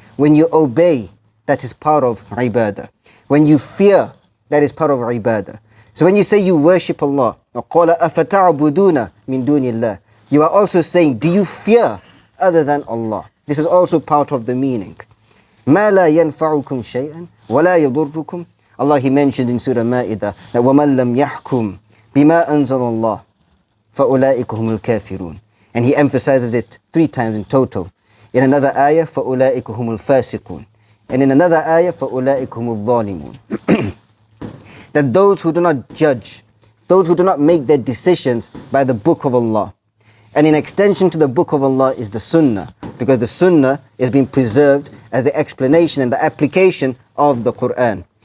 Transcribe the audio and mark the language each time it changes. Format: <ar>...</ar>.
<en>When you obey, that is part of ibadah. When you fear, that is part of ibadah. So when you say you worship Allah,</en> <ar>وَقَالَ أَفَتَعْبُدُونَ مِن دُونِ اللَّهِ,</ar> <en>you are also saying, do you fear other than Allah? This is also part of the meaning.</en> <ar>مَا لَا يَنْفَعُكُمْ شَيْئًا وَلَا يَضُرُّكُمْ.</ar> <en>Allah, He mentioned in Surah Ma'idah that</en> <ar>وَمَنْ لَمْ يَحْكُمْ بِمَا أَنزَلَ اللَّهِ فَأُولَٰئِكَ هُمُ الْكَافِرُونَ.</ar> <en>And He emphasizes it 3 times in total. In another ayah,</en> <ar>فَأُولَٰئِكَ هُمُ الْفَاسِقُونَ.</ar> <en>And in another ayah,</en> <ar>فَأُولَٰئِكَ هُمُ الظَّالِمُونَ.</ar> <en>That those who do not judge, those who do not make their decisions by the book of Allah. And in extension to the book of Allah is the sunnah, because the sunnah is being preserved as the explanation and the application of the Qur'an.</en>